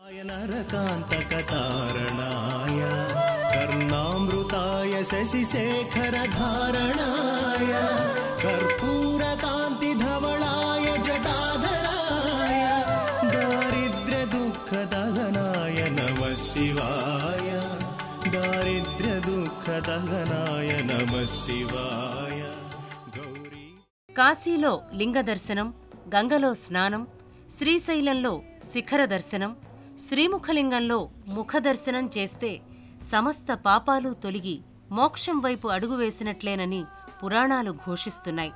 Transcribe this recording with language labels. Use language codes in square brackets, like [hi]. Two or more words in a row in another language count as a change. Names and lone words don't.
[sa] కర్ణామృతాయ శశిశేఖర ధారణాయ కర్పూర కాంతి ధవళాయ జటాధరాయ దారిద్ర్య దుఃఖ దహనాయ నమః శివాయ దారిద్ర్య దుఃఖ दुःखदहनाय नमः शिवाय गौरी। [te] కాశీలో లింగ దర్శనం, గంగలో స్నానం, శ్రీశైలంలో శిఖర దర్శనం, శ్రీముఖలింగంలో ముఖ దర్శనం చేస్తే సమస్త పాపాలు తొలగి మోక్షం వైపు అడుగు వేసినట్లేనని పురాణాలు ఘోషిస్తున్నాయి.